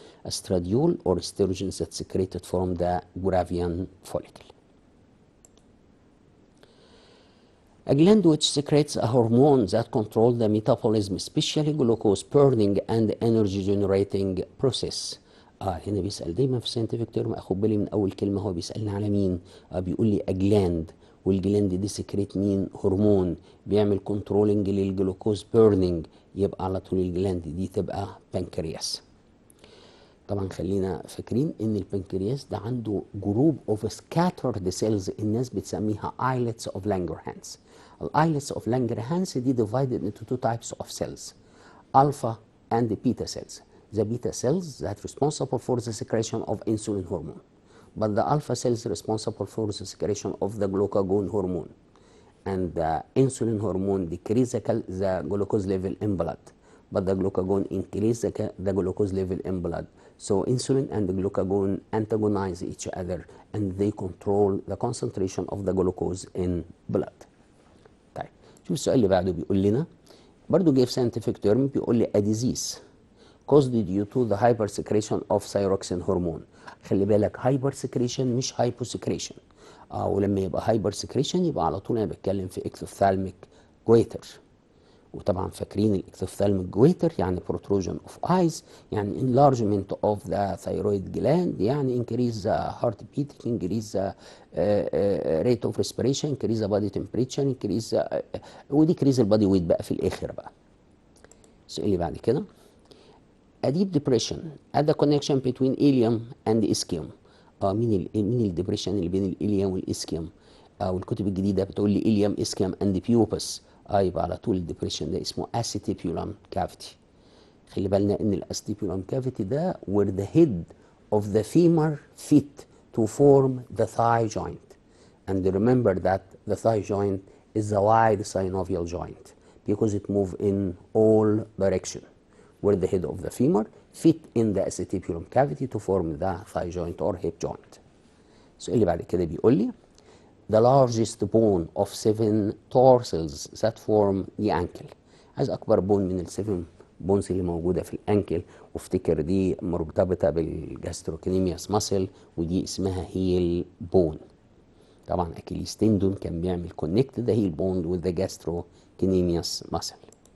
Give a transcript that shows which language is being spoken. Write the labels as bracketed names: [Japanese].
[English] Estradiol or estrogen that secreted from the gravian follicle. A gland which secretes a hormone that controls the metabolism, especially glucose burning and energy generating process. [Arabic] هنا بيسأل دايما في [English] scientific term، [Arabic] اخد بالي من اول كلمة هو بيسألني على مين. بيقول لي [English] a gland [Arabic] والجلاند دي سكريت مين؟ هرمون بيعمل كنترولنج للجلوكوز بيرنينج، يبقى على طول الجلاند دي تبقى بنكرياس. طبعا خلينا فاكرين ان البنكرياس ده عنده جروب اوف سكاترد سيلز الناس بتسميها [English] islets of Langerhans. الايلتس of Langerhans دي divided into two types of cells, alpha and beta cells. The beta cells that responsible for the secretion of insulin hormone, but the alpha cells responsible for the secretion of the glucagon hormone, and the insulin hormone decrease the glucose level in blood, but the glucagon increase the glucose level in blood. So insulin and the glucagon antagonize each other and they control the concentration of the glucose in blood. [Arabic] طيب شوف السؤال اللي بعده بيقول لنا برضه جاي في [English] scientific term، [Arabic] بيقول لي [English] a disease caused due to the hypersecretion of thyroxine hormone. [Arabic] خلي بالك hypersecretion مش hyposecretion. ولما يبقى hypersecretion يبقى على طول انا بتكلم في ectophthalmic goiter. وطبعا فاكرين الاكتوفثالميك جويتر يعني [English] protrusion of eyes، يعني enlargement of the thyroid gland، يعني increase the heart beat، increase the rate of respiration، increase the body temperature، increase [Arabic] وديكريز البادي ويت بقى في الاخر بقى. السؤال اللي بعد كده [English] a deep depression at the connection between ileum and ischium. [Arabic] مين الديبريشن اللي بين الإليوم والإسكيوم؟ والكتب الجديدة بتقول لي إليوم إسكيوم [English] and pupus. [Arabic] يبقى على طول الديبريشن ده اسمه acetibular cavity. خلي بالنا ان الاستيبيولم كافيتي ده [English] where the head of the femur fit to form the thigh joint, and remember that the thigh joint is the wide synovial joint because it move in all direction, where the head of the femur fit in the acetibulum cavity to form the thigh joint or hip joint. [Arabic] السؤال اللي بعد كده بيقول لي [English] the largest bone of 7 tarsals that form the ankle. [Arabic] عايز اكبر بون من السيفن بونز اللي موجوده في الانكل، وافتكر دي مرتبطه بالجاستروكنيمياس ماسل ودي اسمها هيل بون. طبعا اكيليس تندون كان بيعمل كونكت ذا هيل بون [English] with the gastrocnemius muscle.